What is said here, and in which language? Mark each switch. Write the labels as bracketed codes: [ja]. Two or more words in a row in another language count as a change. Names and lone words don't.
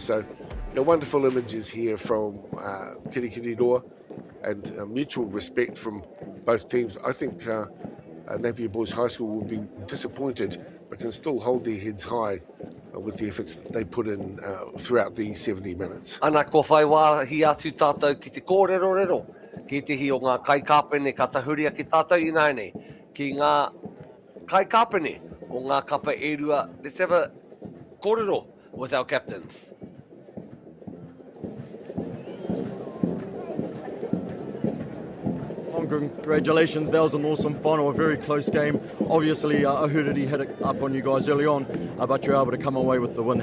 [en] So wonderful images here from Kirikiriroa, and mutual respect from both teams. I think Napier Boys High School will be disappointed, but can still hold their heads high with the efforts that they put in throughout the 70 minutes. [mi] Ana ko whai wāhi atu tātou ki te kōrero, ki te hi o ngā kai kāpene ka tahuria ki tātou inaine, ki ngā kai kāpene o ngā kapa erua. [en] Let's have a kōrero with our captains. Congratulations, that was an awesome final, a very close game. Obviously, Ahuriri had it up on you guys early on, but you're able to come away with the win.